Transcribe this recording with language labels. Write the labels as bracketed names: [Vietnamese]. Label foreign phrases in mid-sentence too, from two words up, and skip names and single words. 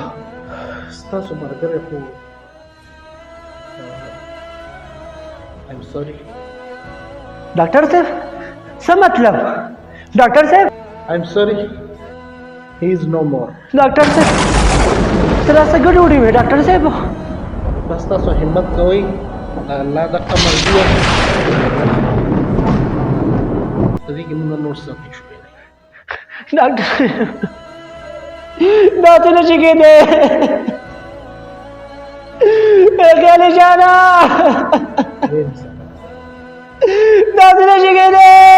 [Pashto] ستاسو ملګری خو [English] I'm sorry [Pashto] ډاکټر صاحب څه مطلب ډاکټر صاحب [English] I'm sorry he is no more [Pashto] ډاکټر صاحب سره څه ګډوډي وي ډاکټر صاحب بس تاسو همت کوئ الله دغه مرضي ده په دې کې موږ نور څه نه شو ډاکټر دا څه نشي کېدی خیالي جانا دا څه نشي کېدی